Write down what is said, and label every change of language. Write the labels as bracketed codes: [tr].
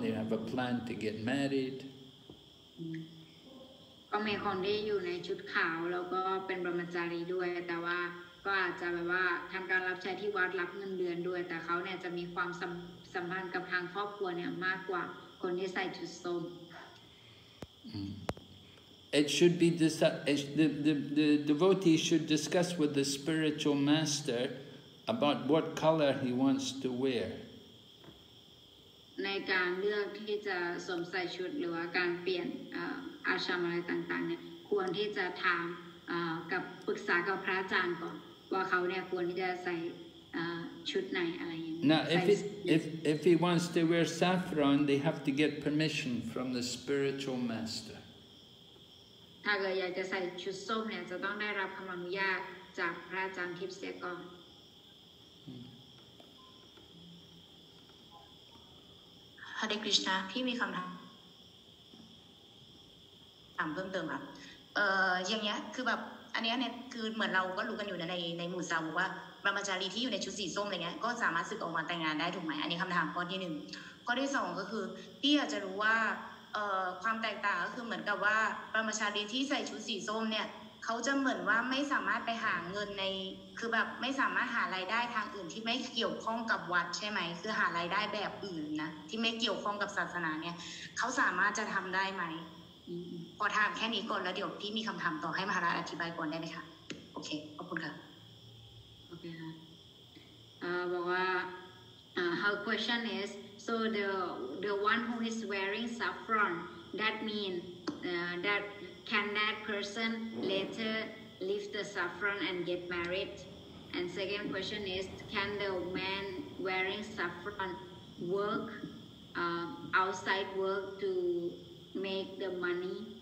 [en] They have a plan to get married. [th] ก็มีคนที่อยู่ในชุดขาวแล้วก็เป็นบรมจารีด้วยแต่ว่าก็อาจจะแบบว่าทำการรับใช้ที่วัดรับเงินเดือนด้วยแต่เขาเนี่ยจะมีความสัมพันธ์กับทางครอบครัวเนี่ยมากกว่าคนที่ใส่ชุดส้ม [en] It should be the devotee should discuss with the spiritual master about what color he wants to wear. [th] ในการเลือกที่จะสวมใส่ชุดหรือว่าการเปลี่ยนอาชรามอะไรต่างๆเนี่ยควรที่จะถามกับปรึกษากับพระอาจารย์ก่อนว่าเขาเนี่ยควรที่จะใส่ชุดไหนอะไรอย่างนี้ [en] Now, if he wants to wear saffron, they have to get permission from the spiritual master. [th] ถ้าเกิดอยากจะใส่ชุดส้มเนี่ยจะต้องได้รับคำอนุญาตจากพระอาจารย์ทิพย์เสียก่อน ฮาเดคริชนาพี่มีคำถามเพิ่มเติมครับอย่างเงี้ยคือแบบอันเนี้ยเนี่ยคือเหมือนเราก็รู้กันอยู่ในหมู่สาวกว่าบรมจารีที่อยู่ในชุดสีส้มอะไรเงี้ยก็สามารถสึกออกมาแต่งงานได้ถูกไหมอันนี้คำถามข้อที่1ข้อที่2ก็คือพี่อยากจะรู้ว่า ความแตกต่างก็คือเหมือนกับว่าบรมจารีที่ใส่ชุดสีส้มเนี่ยเขาจะเหมือนว่าไม่สามารถไปหาเงินในคือแบบไม่สามารถหารายได้ทางอื่นที่ไม่เกี่ยวข้องกับวัดใช่ไหมคือหารายได้แบบอื่นนะที่ไม่เกี่ยวข้องกับศาสนาเนี่ยเขาสามารถจะทำได้ไหมพอถามแค่นี้ก่อนแล้วเดี๋ยวพี่มีคำถามต่อให้มหาราชอธิบายก่อนได้ไหมคะโอเคขอบคุณค่ะ โอเคค่ะบอกว่า [en] her question is so the one who is wearing saffron that mean that can that person later leave the saffron and get married and second question is can the man wearing saffron work outside work to make the money